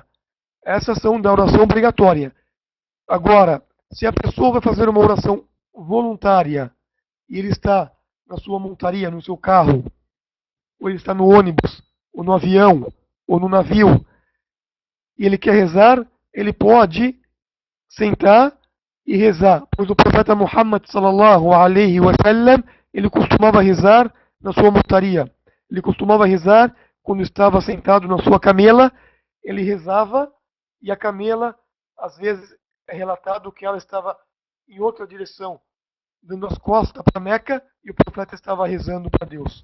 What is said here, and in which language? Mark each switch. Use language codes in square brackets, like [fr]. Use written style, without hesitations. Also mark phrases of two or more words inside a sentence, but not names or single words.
[pt] Essas são da oração obrigatória. Agora, se a pessoa vai fazer uma oração voluntária e ele está na sua montaria, no seu carro, ou ele está no ônibus, ou no avião, ou no navio, e ele quer rezar, ele pode sentar e rezar, pois o profeta Muhammad [ar] صلى الله عليه وسلم, [pt] ele costumava rezar na sua montaria. Ele costumava rezar quando estava sentado na sua camela, ele rezava e a camela, às vezes é relatado que ela estava em outra direção, dando as costas para Meca, e o profeta estava rezando para Deus.